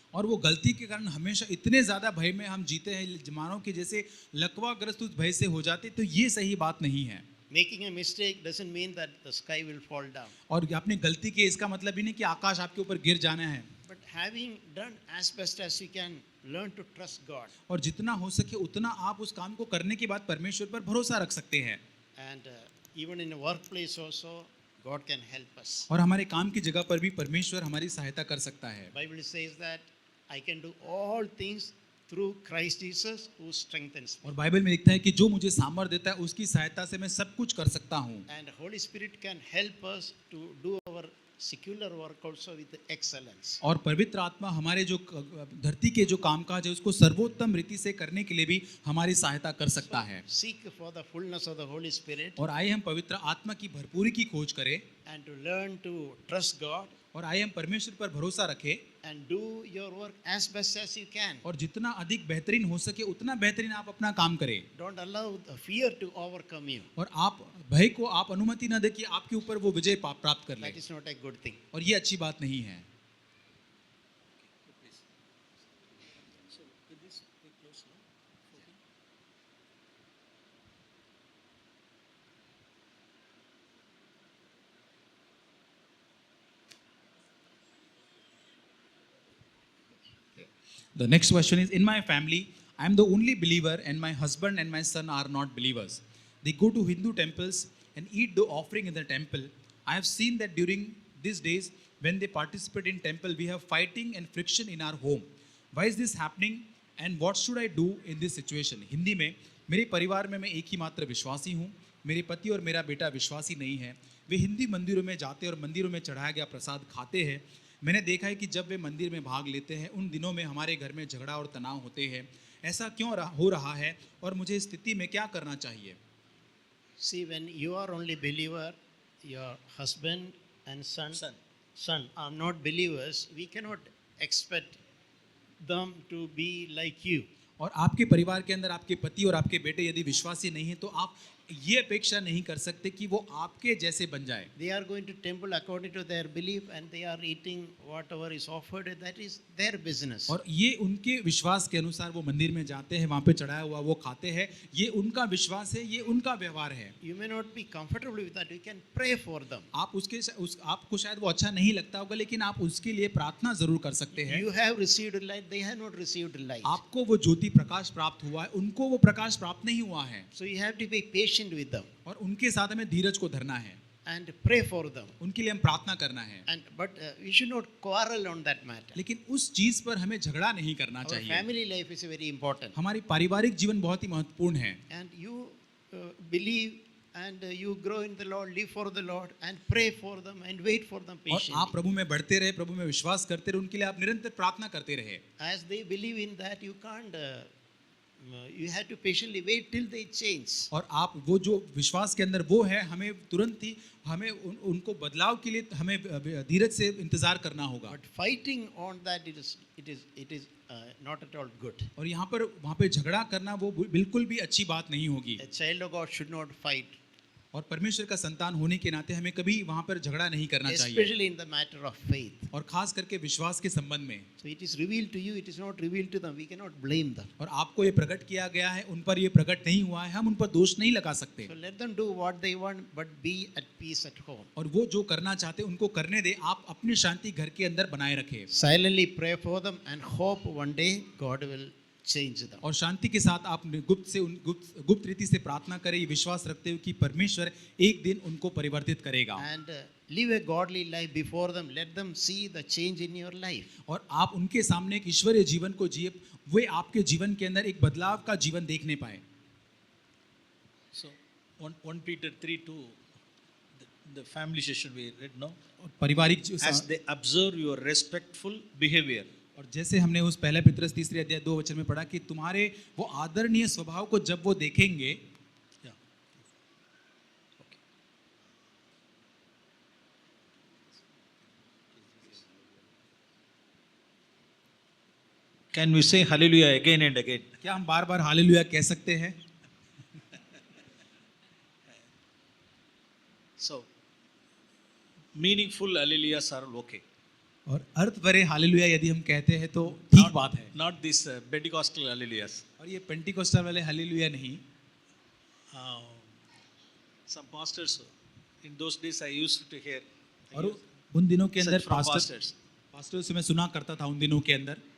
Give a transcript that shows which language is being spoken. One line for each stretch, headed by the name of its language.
Hindi: और वो गलती के कारण हमेशा इतने ज़्यादा भय में हम जीते हैं मानो कि जैसे लकवाग्रस्त उस भय से हो जाते, तो ये सही बात नहीं है।
English: Making a mistake doesn't mean that the sky will fall down.
Hindi: और आपने गलती की इसका मतलब ही नहीं कि आकाश आपके ऊपर गिर जाना है।
English: But having done as best as you can, learn to trust God.
Hindi: और जितना हो सके उतना आप उस काम को करने के बाद परमेश्वर पर भरोसा रख सकते हैं।
English: And even in a workplace also, God can help us.
Hindi: और हमारे काम की जगह पर भी परमेश्वर हमारी सहायता कर सकता है।
English: Bible says that I can do all things through Christ Jesus who strengthens me.
Hindi: और बाइबल में लिखता है कि जो मुझे सामर्थ्य देता है उसकी सहायता से मैं सब कुछ कर सकता हूँ।
English: And Holy Spirit can help us to do our secular work also with excellence.
Hindi: और पवित्र आत्मा हमारे जो धरती के जो कामकाज है उसको सर्वोत्तम रीति से करने के लिए भी हमारी सहायता कर सकता है।
English: Seek for the fullness of the Holy Spirit
Hindi: और आइए हम पवित्र आत्मा की भरपूरी की खोज करें
English: and to learn to trust God
Hindi: और आइए हम परमेश्वर पर भरोसा रखें
English: and do your work as best as you can.
Hindi: और जितना अधिक बेहतरीन हो सके उतना बेहतरीन आप अपना काम करें।
English: Don't allow the fear to overcome you.
Hindi: और आप भय को आप अनुमति न दें कि आपके ऊपर वो विजय प्राप्त कर ले,
English: That is not a good thing.
Hindi: और ये अच्छी बात नहीं है।
English: The next question is, in my family, I am the only believer and my husband and my son are not believers. They go to Hindu temples and eat the offering in the temple. I have seen that during these days, when they participate in temple, we have fighting and friction in our home. Why is this happening and what should I do in this situation.
Hindi: Hindi में, मेरे परिवार में मैं एक ही मात्र विश्वासी हूँ, मेरे पति और मेरा बेटा विश्वासी नहीं है। वे हिंदी मंदिरों में जाते और मंदिरों में चढ़ाया गया प्रसाद खाते हैं। मैंने देखा है कि जब वे मंदिर में भाग लेते हैं उन दिनों में हमारे घर में झगड़ा और तनाव होते हैं। ऐसा क्यों हो रहा है और मुझे इस स्थिति में क्या करना चाहिए।
English: See, when you are only believer, your husband and son are not believers, we cannot expect them to be like you.
Hindi: और आपके परिवार के अंदर आपके पति और आपके बेटे यदि विश्वासी नहीं है तो आप ये अपेक्षा नहीं कर सकते कि वो आपके जैसे बन जाए।
English: They are going to temple according to their belief and they are eating whatever is offered. That is their business.
Hindi: और ये उनके विश्वास के अनुसार वो मंदिर में जाते हैं, वहाँ पे चढ़ाया हुआ वो खाते हैं, ये उनका विश्वास है, ये उनका व्यवहार है।
English: You may not be comfortable with that. You can pray for them.
Hindi: आपको शायद वो अच्छा नहीं लगता होगा, लेकिन आप उसके लिए प्रार्थना जरूर कर सकते हैं।
English: You have received light. They have not received light.
Hindi: आपको वो ज्योति प्रकाश प्राप्त हुआ है, उनको वो प्रकाश प्राप्त नहीं हुआ है।
English: So you have to be patient with them
Hindi: और उनके साथ हमें धीरज को धरना है,
English: and pray for them.
Hindi: उनके लिए हम प्रार्थना करना है।
English: But we should not quarrel on that matter.
Hindi: लेकिन उस चीज पर हमें झगड़ा नहीं करना
English: Our
Hindi: चाहिए।
English: family life is very important.
Hindi: हमारी पारिवारिक जीवन बहुत ही महत्वपूर्ण है।
English: And you believe and you grow in the Lord, live for the Lord and pray for them and wait for them
Hindi: और
English: patiently.
Hindi: आप प्रभु में बढ़ते रहे, प्रभु में विश्वास करते रहे, उनके लिए आप निरंतर प्रार्थना करते रहे।
English: As they believe in that, you can't. You have to patiently wait till they change.
Hindi: और आप वो जो विश्वास के अंदर वो है, हमें तुरंत ही हमें उनको बदलाव के लिए हमें धीरज से इंतजार करना होगा।
English: But fighting on that, it is not at all good.
Hindi: और यहाँ पर वहाँ पे झगड़ा करना वो बिल्कुल भी अच्छी बात नहीं होगी।
English: A child of God should not fight,
Hindi: और परमेश्वर का संतान होने के नाते हमें कभी वहाँ पर झगड़ा नहीं करना चाहिए,
English: especially in the matter of faith.
Hindi: और खास करके विश्वास के संबंध में।
English: So it is revealed to you, it is not revealed to them. We cannot blame them.
Hindi: और आपको ये प्रकट किया गया है, उन पर ये प्रकट नहीं हुआ है, हम उन पर दोष नहीं लगा सकते।
English: So let them do what they want, but be at peace at home.
Hindi: और वो जो करना चाहते उनको करने दे, आप अपनी शांति घर के अंदर बनाए रखें।
English: Silently pray for them and hope one day God will change them.
Hindi: और शांति के साथ आप गुप्त रीति से प्रार्थना करें, ये विश्वास रखते हुए कि परमेश्वर एक दिन उनको परिवर्तित करेगा।
English: And live a godly life before them. Let them see the change in your life.
Hindi: और आप उनके सामने एक ईश्वरीय जीवन को जिए, वे आपके जीवन के अंदर एक बदलाव का जीवन देखने पाए।
English: So 1 Peter 3:2, the family session we read, no?
Hindi: पारिवारिक
English: As they observe your respectful behavior.
Hindi: और जैसे हमने उस पहले पत्रस 3 अध्याय 2 वचन में पढ़ा कि तुम्हारे वो आदरणीय स्वभाव को जब वो देखेंगे।
English: Yeah. Okay. Can we say hallelujah again and again?
Hindi: क्या हम बार बार हालेलुया कह सकते हैं?
English: So, meaningful hallelujahs are okay.
Hindi: और अर्थ भरे हालेलुया यदि हम कहते हैं तो ठीक बात है।
English: Not this Pentecostal hallelujahs.
Hindi: और ये पेंटिकोस्टल वाले हालेलुया नहीं।
English: Some pastors, in those days I used to hear.
Hindi: और उन दिनों के अंदर
English: from pastors.
Hindi: पास्टर से मैं सुना करता था उन दिनों के अंदर।